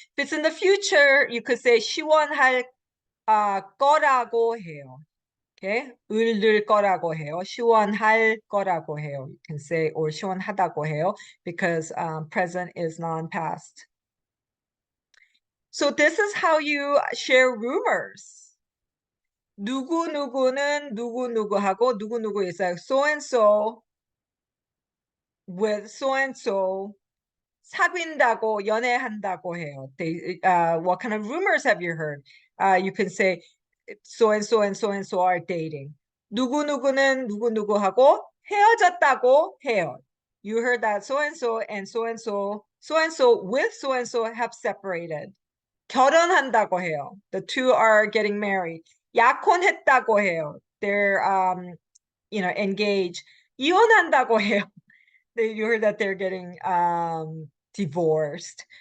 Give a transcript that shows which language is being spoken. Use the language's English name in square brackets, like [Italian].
[English] If it's in the future, you could say [Korean] 시원할 거라고 해요. [English] Okay, 을들 거라고 해요. [Korean] 시원할 거라고 해요. [English] You can say or [Korean] 시원하다고 해요 [English] because present is non-past. So this is how you share rumors. [Korean] 누구누구는 누구누구하고 누구누구 있어요. [English] So and so with so and so [Korean] 사귄다고 연애한다고 해요. [English] What kind of rumors have you heard? You can say so and so and so and so are dating. [Korean] 누구누구는 누구누구하고 헤어졌다고 해요. [English] You heard that so and so and so and so, so and so with so and so have separated. [Korean] 결혼한다고 해요. [English] The two are getting married. [Korean] 약혼했다고 해요. [English] They're engaged. [Korean] 이혼한다고 해요. [English] You heard that they're getting divorced.